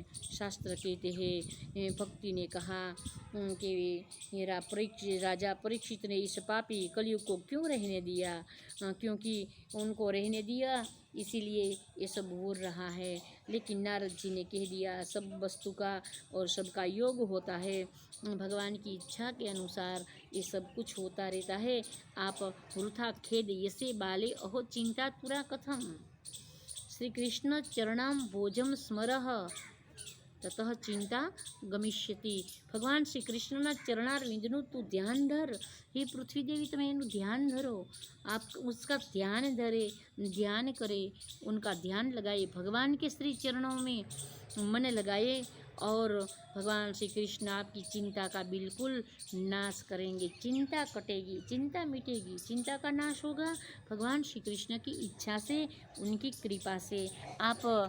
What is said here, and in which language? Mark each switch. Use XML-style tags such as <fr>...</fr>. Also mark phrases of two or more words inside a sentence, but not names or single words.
<hi>शास्त्र कहते हैं, भक्ति ने कहा कि राजा परीक्षित ने इस पापी कलयुग को क्यों रहने दिया, क्योंकि उनको रहने दिया इसीलिए ये सब हो रहा है। लेकिन नारद जी ने कह दिया, सब वस्तु का और सबका योग होता है, भगवान की इच्छा के अनुसार ये सब कुछ होता रहता है।</hi> <sa>आप वृथा खेद यसे बाले अहो चिंता तुरा कथम। श्री कृष्ण चरणाम भोजम स्मरह ततः चिंता गमिष्यति।</sa> <gu>भगवान श्री कृष्णના ચરણારવિંદનું તું ધ્યાન ધર। હે પૃથ્વી દેવી તમે એનું ધ્યાન ધરો।</gu> <hi>आप उसका ध्यान करे, उनका ध्यान लगाए, भगवान के श्री चरणों में मन लगाए और भगवान श्री कृष्ण आपकी चिंता का बिल्कुल नाश करेंगे। चिंता कटेगी, चिंता मिटेगी, चिंता का नाश होगा भगवान श्री कृष्ण की इच्छा से, उनकी कृपा से।</hi>